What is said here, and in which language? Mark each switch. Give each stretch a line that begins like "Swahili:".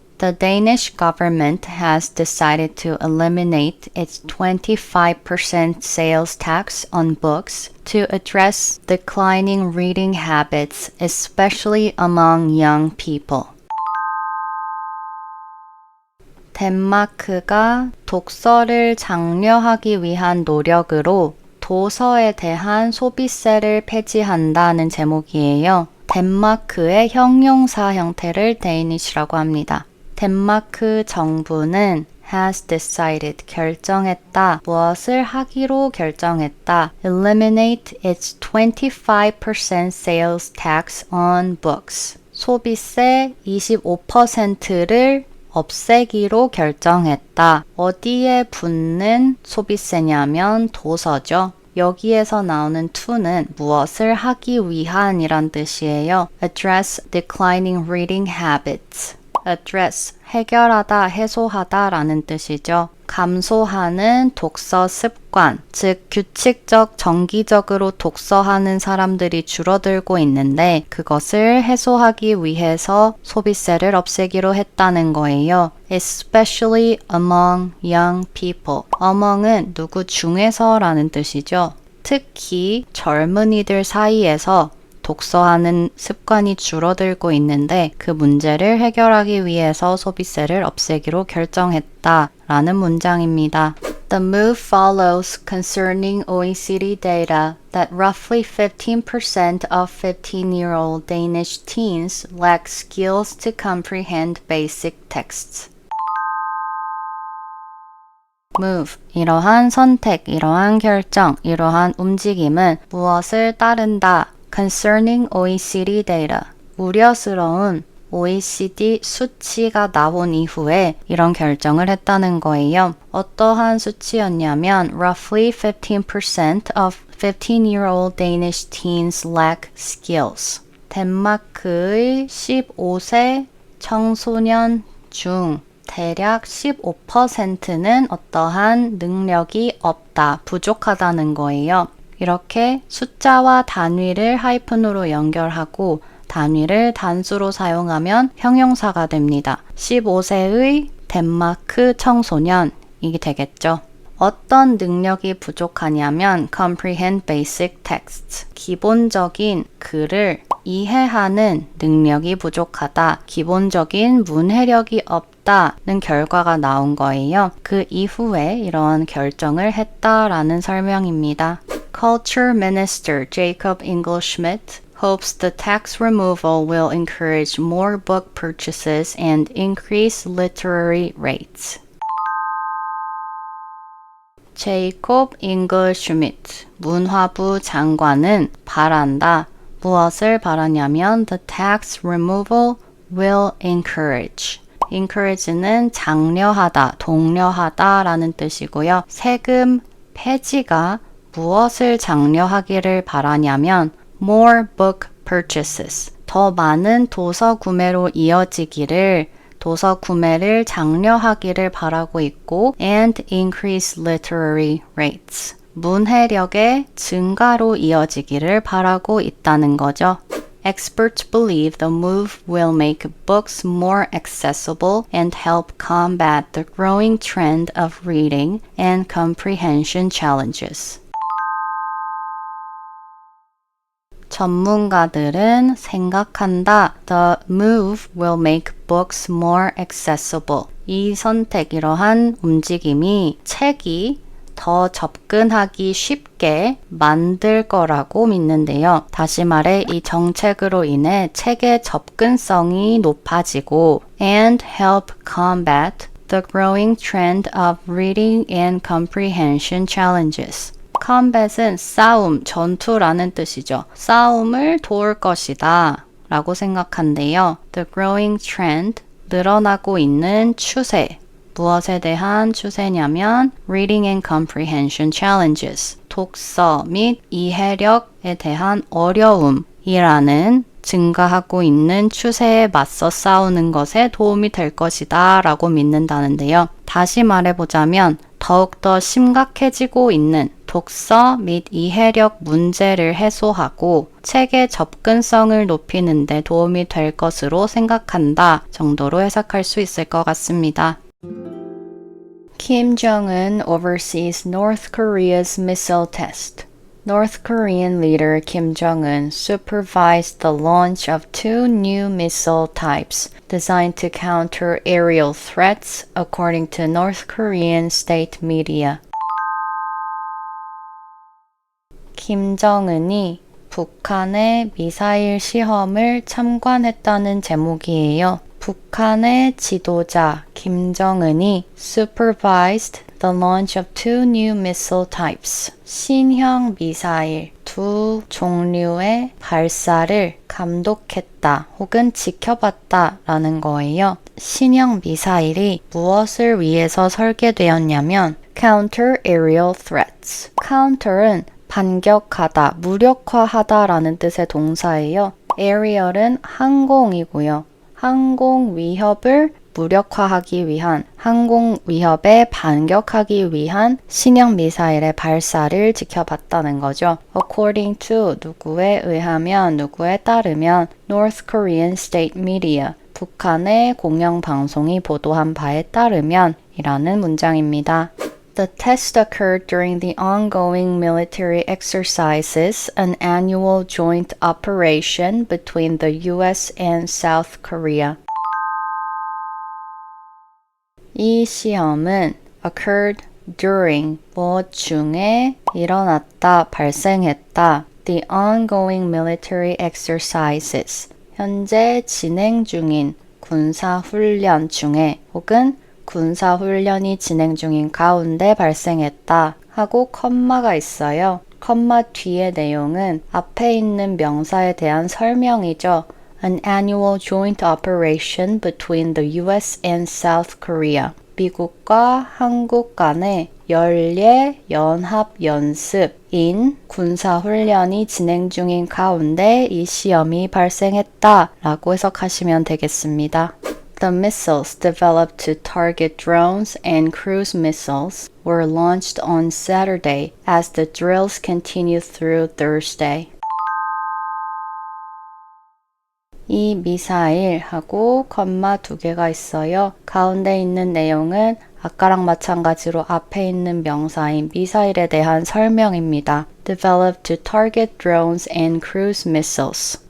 English: The Danish government has decided to eliminate its 25% sales tax on books to address declining reading habits, especially among young people.
Korean: 덴마크가 독서를 장려하기 위한 노력으로 도서에 대한 소비세를 폐지한다는 제목이에요. 덴마크의 형용사 형태를 Danish라고 합니다. 덴마크 정부는
English: has decided,
Korean: 결정했다, 무엇을 하기로 결정했다,
English: eliminate its 25% sales tax on books,
Korean: 소비세 25%를 없애기로 결정했다. 어디에 붙는 소비세냐면 도서죠. 여기에서 나오는 to는 무엇을 하기 위한 이란 뜻이에요.
English: Address declining reading habits.
Korean: Address, 해결하다, 해소하다 라는 뜻이죠. 감소하는 독서 습관, 즉 규칙적, 정기적으로 독서하는 사람들이 줄어들고 있는데 그것을 해소하기 위해서 소비세를 없애기로 했다는 거예요.
English: Especially among young people.
Korean: among은 누구 중에서 라는 뜻이죠. 특히 젊은이들 사이에서 독서하는 습관이 줄어들고 있는데 그 문제를 해결하기 위해서 소비세를 없애기로 결정했다라는 문장입니다.
English: The move follows concerning OECD data that roughly 15% of 15-year-old Danish teens lack skills to comprehend basic texts.
Korean: move, 이러한 선택, 이러한 결정, 이러한 움직임은 무엇을 따른다?
English: Concerning OECD data,
Korean: 우려스러운 OECD 수치가 나온 이후에 이런 결정을 했다는 거예요. 어떠한 수치였냐면
English: roughly 15% of 15-year-old Danish teens lack skills.
Korean: 덴마크의 15세 청소년 중 대략 15%는 어떠한 능력이 없다, 부족하다는 거예요. 이렇게 숫자와 단위를 하이픈으로 연결하고 단위를 단수로 사용하면 형용사가 됩니다. 15세의 덴마크 청소년, 이게 되겠죠. 어떤 능력이 부족하냐면
English: comprehend basic texts,
Korean: 기본적인 글을 이해하는 능력이 부족하다, 기본적인 문해력이 없다는 결과가 나온 거예요. 그 이후에 이런 결정을 했다라는 설명입니다.
English: Culture Minister Jacob Ingel-Schmidt hopes the tax removal will encourage more book purchases and increase literary rates.
Korean: 제이콥 잉글 슈미트 문화부 장관은 바란다. 무엇을 바라냐면
English: the tax removal will encourage.
Korean: encourage는 장려하다, 독려하다 라는 뜻이고요. 세금 폐지가 무엇을 장려하기를 바라냐면
English: more book purchases,
Korean: 더 많은 도서 구매로 이어지기를, 도서 구매를 장려하기를 바라고 있고
English: and increase literary rates,
Korean: 문해력의 증가로 이어지기를 바라고 있다는 거죠.
English: Experts believe the move will make books more accessible and help combat the growing trend of reading and comprehension challenges.
Korean: 전문가들은 생각한다.
English: The move will make books more accessible.
Korean: 이 선택, 이러한 움직임이 책이 더 접근하기 쉽게 만들 거라고 믿는데요. 다시 말해 이 정책으로 인해 책의 접근성이 높아지고
English: and help combat the growing trend of reading and comprehension challenges.
Korean: combat은 싸움, 전투라는 뜻이죠. 싸움을 도울 것이다 라고 생각한대요.
English: The growing trend,
Korean: 늘어나고 있는 추세. 무엇에 대한 추세냐면
English: reading and comprehension challenges,
Korean: 독서 및 이해력에 대한 어려움이라는 증가하고 있는 추세에 맞서 싸우는 것에 도움이 될 것이다 라고 믿는다는데요. 다시 말해보자면 더욱더 심각해지고 있는, 독서 및 이해력 문제를 해소하고 책의 접근성을 높이는 데 도움이 될 것으로 생각한다 정도로 해석할 수 있을 것 같습니다.
English: Kim Jong-un oversees North Korea's missile test. North Korean leader Kim Jong-un supervised the launch of two new missile types designed to counter aerial threats, according to North Korean state media.
Korean: 김정은이 북한의 미사일 시험을 참관했다는 제목이에요. 북한의 지도자 김정은이
English: supervised the launch of two new missile types.
Korean: 신형 미사일 두 종류의 발사를 감독했다 혹은 지켜봤다 라는 거예요. 신형 미사일이 무엇을 위해서 설계되었냐면
English: counter aerial threats.
Korean: counter은 반격하다, 무력화하다 라는 뜻의 동사예요. aerial은 항공이고요. 항공 위협을 무력화하기 위한, 항공 위협에 반격하기 위한 신형 미사일의 발사를 지켜봤다는 거죠.
English: According to
Korean: 누구에 의하면, 누구에 따르면
English: North Korean State Media,
Korean: 북한의 공영방송이 보도한 바에 따르면 이라는 문장입니다.
English: The test occurred during the ongoing military exercises, an annual joint operation between the US and South Korea.
Korean: 이 시험은
English: occurred during,
Korean: 무엇 중에 일어났다, 발생했다.
English: The ongoing military exercises,
Korean: 현재 진행 중인 군사훈련 중에 혹은 군사훈련이 진행 중인 가운데 발생했다 하고 컴마가 있어요. 컴마 뒤의 내용은 앞에 있는 명사에 대한 설명이죠.
English: An annual joint operation between the US and South Korea.
Korean: 미국과 한국 간의 연례 연합 연습인 군사훈련이 진행 중인 가운데 이 시험이 발생했다 라고 해석하시면 되겠습니다.
English: The missiles developed to target drones and cruise missiles were launched on Saturday as the drills continued through Thursday.
Korean: 이 미사일하고 컴마 두 개가 있어요. 가운데 있는 내용은 아까랑 마찬가지로 앞에 있는 명사인 미사일에 대한 설명입니다.
English: Developed to target drones and cruise missiles.